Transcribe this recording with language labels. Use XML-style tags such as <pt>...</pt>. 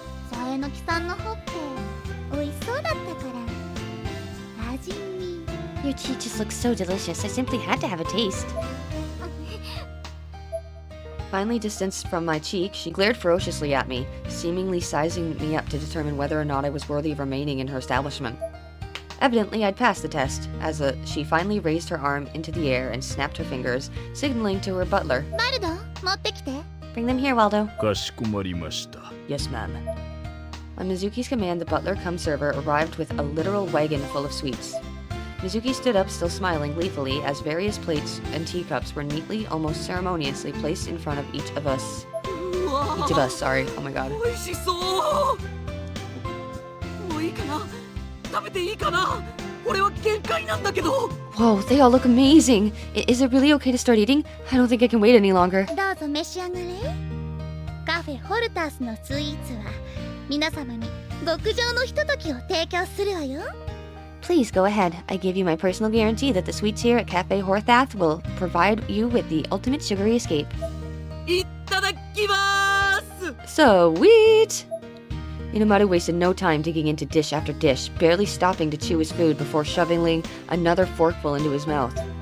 <ja>さえのきさんのほっぺ美味しそうだったから味見。</ja> <en>Your cheek just looks so delicious, I simply had to have a taste. Finally distanced from my cheek, she glared ferociously at me, seemingly sizing me up to determine whether or not I was worthy of remaining in her establishment. Evidently, I'd passed the test, as she finally raised her arm into the air and snapped her fingers, signaling to her butler.</en> <ja>バルド持ってきて。</ja> <en>Bring them here, Waldo.</en> <ja>かしこまりました。</ja> <en>Yes, ma'am. On Mizuki's command, the butler-cum-server arrived with a literal wagon full of sweets. Mizuki stood up, still smiling gleefully, as various plates and teacups were neatly, almost ceremoniously placed in front of each of us.</en> <ja>うわ</ja> <en>Each of us, sorry. Oh my god.</en> <ja>美味しそう。もういいかな？食べていいかな？俺は限界なんだけど。</ja> <en>Whoa, they all look amazing. Is it really okay to start eating? I don't think I can wait any longer.</en> <ja>どうぞ召し上がれ。カフェホルタースのスイーツは皆様に極上のひとときを提供するわよ。</ja> <en>Please go ahead. I give you my personal guarantee that the sweets here at Cafe Horthath will provide you with the ultimate sugary escape.</en> <ja>いっただきまーす。</ja> <en>Sweet! Inamaru wasted no time digging into dish after dish, barely stopping to chew his food before shoveling another forkful into his mouth.</en>